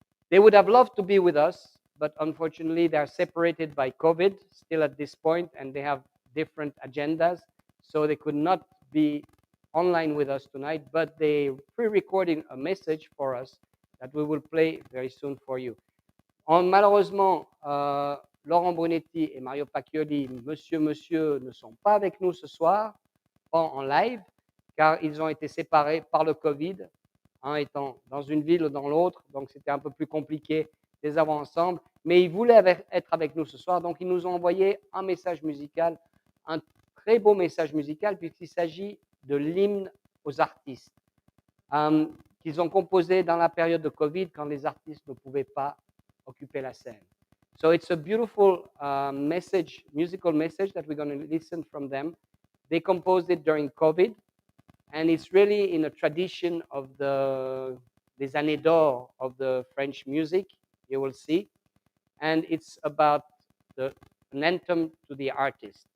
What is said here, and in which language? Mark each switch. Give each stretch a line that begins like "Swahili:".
English: They would have loved to be with us, but unfortunately they are separated by COVID still at this point, and they have different agendas, so they could not be online with us tonight, but they pre-recording a message for us that we will play very soon for you.
French: Malheureusement, Laurent Brunetti et Mario Pacchioli, Monsieur Monsieur, ne sont pas avec nous ce soir, pas en live, car ils ont été séparés par le Covid, étant dans une ville ou dans l'autre, donc c'était un peu plus compliqué de les avoir ensemble, mais ils voulaient être avec nous ce soir, donc ils nous ont envoyé un message musical, un très beau message musical, puisqu'il s'agit de l'hymne aux artistes, qu'ils ont composé dans la période de Covid, quand les artistes ne pouvaient pas occuper la scène.
English: So it's a beautiful musical message that we're going to listen from them. They composed it during COVID, and it's really in a tradition of
French: des années d'or
English: of the French music, you will see, and it's about an anthem to the artist.